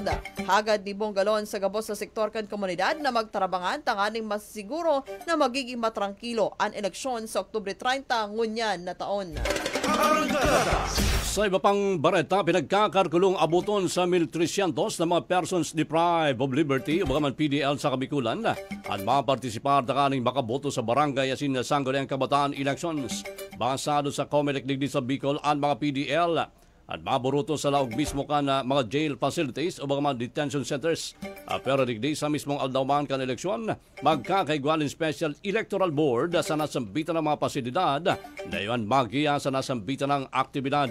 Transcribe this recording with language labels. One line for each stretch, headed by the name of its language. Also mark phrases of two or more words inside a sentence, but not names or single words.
Bikol: Hagad ni Bongalon sa gabos sa sektor kan komunidad na magtarabangan tanganing mas siguro na magiging matrangkilo ang eleksyon sa Oktubre 30 ngunyan na taon. Sa iba pang bareta, pinagkakarkulong abuton sa 1,300 na mga
English: persons deprived of liberty
Bikol: o bagaman PDL sa Kabikulan at mapartisipar takaning makaboto sa barangay asin na Sangguniang Kabataan elections. Basado sa Comelec digdi sa Bicol ang mga PDL at maburuto sa laog mismo ka na mga
English: jail facilities
Bikol: o mga
English: detention centers.
Bikol: Pero digdi sa mismong aldauman kan eleksyon, magkakaigwalin Special Electoral Board sa nasambitan ng mga pasilidad na iyon magiya sa nasambitan ng aktibidad.